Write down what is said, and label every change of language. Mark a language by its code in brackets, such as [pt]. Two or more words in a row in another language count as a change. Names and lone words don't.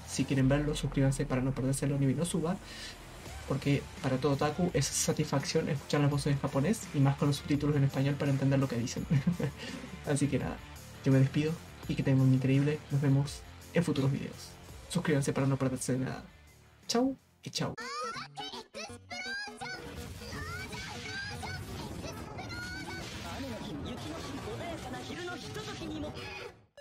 [es] Si quieren verlo, suscríbanse para no perdérselo ni bien lo suba, porque para todo otaku es satisfacción escuchar las voces en japonés y más con los subtítulos en español para entender lo que dicen. Así que nada, yo me despido y que tengan un increíble. Nos vemos en futuros videos. Suscríbanse para no perderse de nada. Chau y chau. [ja] 雨の日に雪の日穏やかな昼のひとときにも